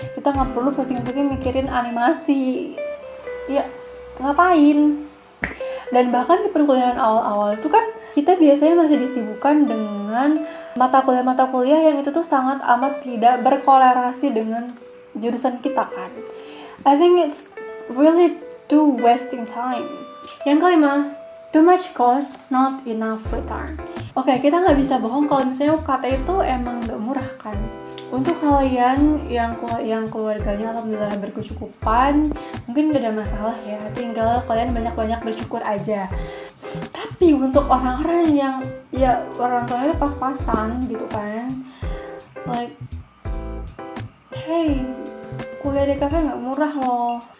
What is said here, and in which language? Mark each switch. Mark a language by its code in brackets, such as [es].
[id] Kita nggak perlu pusing-pusing mikirin animasi. Ya ngapain? Dan bahkan di perkuliahan awal-awal itu kan kita biasanya masih disibukkan dengan mata kuliah yang itu tuh sangat amat tidak berkolerasi dengan jurusan kita kan. [en] I think it's really do wasting time. [id] Yang kelima, [en] too much cost, not enough return. [id] Oke, kita nggak bisa bohong kalau misalnya UKT itu emang nggak murah kan. Untuk kalian yang keluarganya alhamdulillah berkecukupan, mungkin gak ada masalah ya, tinggal kalian banyak-banyak bersyukur aja. Tapi untuk orang-orang yang ya orang tuanya itu pas-pasan gitu kan, like, hey, kuliah di kafe nggak murah loh.